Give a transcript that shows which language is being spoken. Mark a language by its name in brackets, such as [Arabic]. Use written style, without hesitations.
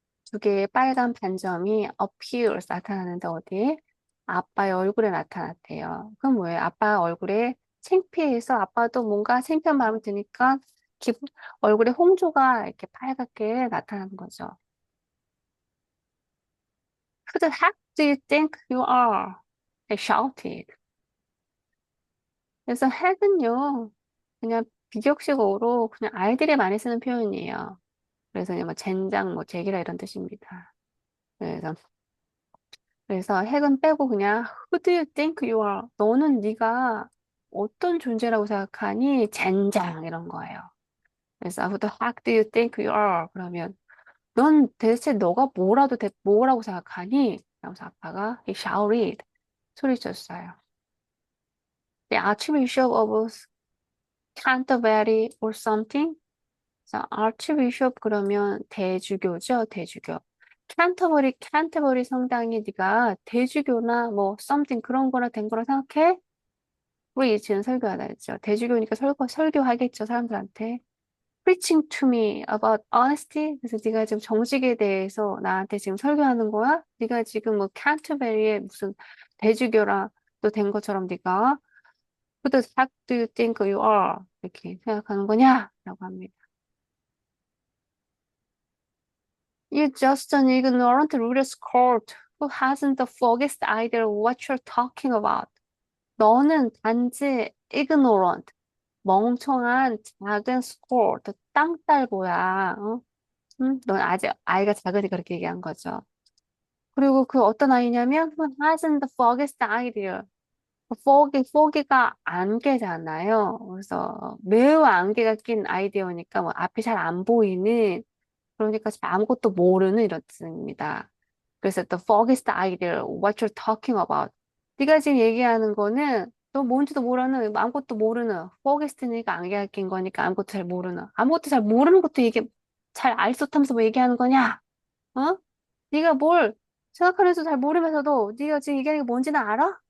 [Korean] 두 개의 빨간 반점이 appears 나타나는데 어디에? 아빠의 얼굴에 나타났대요. 그럼 뭐예요? 아빠 얼굴에 창피해서 아빠도 뭔가 창피한 마음이 드니까 얼굴에 홍조가 이렇게 빨갛게 나타나는 거죠. [English] Who the heck do you think you are? They shouted. [Korean] 그래서 핵은요, 그냥 비격식어로 그냥 아이들이 많이 쓰는 표현이에요. 그래서 그냥 뭐 젠장, 뭐 제기라 이런 뜻입니다. 그래서 핵은 빼고 그냥 [English] Who do you think you are? [Korean] 너는 네가 어떤 존재라고 생각하니? 젠장 이런 거예요. 그래서 [English] Who the heck do you think you are? [Korean] 그러면 넌 대체 너가 뭐라고 생각하니? 그래서 아빠가 [English] he shouted [Korean] 소리쳤어요. [English] The Archbishop of Canterbury or something? [Korean] 자, Archbishop 그러면 대주교죠, 대주교. 캔터버리 성당이 네가 대주교나 뭐 something 그런 거나 된 거라 생각해? 우리 지금 설교하다 했죠. 대주교니까 설교하겠죠, 사람들한테. [English] Preaching to me about honesty. [Korean] 그래서 네가 지금 정직에 대해서 나한테 지금 설교하는 거야? 네가 지금 뭐 캔터베리의 무슨 대주교라 또 된 것처럼 네가 [English] Who the heck do you think you are? [Korean] 이렇게 생각하는 거냐? 라고 합니다. [English] You're just an ignorant little scout who hasn't the foggiest idea what you're talking about. [Korean] 너는 단지 ignorant, 멍청한 작은 scout, 땅딸보야. 어? 넌 아직 아이가 작으니까 그렇게 얘기한 거죠. 그리고 그 어떤 아이냐면 [English] who hasn't the foggiest idea. [Korean] foggy가 안개잖아요. 그래서 매우 안개가 낀 아이디어니까 뭐 앞이 잘 안 보이는 그러니까 아무것도 모르는 이런 뜻입니다. 그래서 [English] the foggiest idea, what you're talking about. [Korean] 네가 지금 얘기하는 거는 너 뭔지도 모르는, 아무것도 모르는, foggiest니까 안개가 낀 거니까 아무것도 잘 모르는 것도 이게 잘 알소타면서 뭐 얘기하는 거냐? 어? 네가 뭘 생각하면서 잘 모르면서도 네가 지금 얘기하는 게 뭔지는 알아?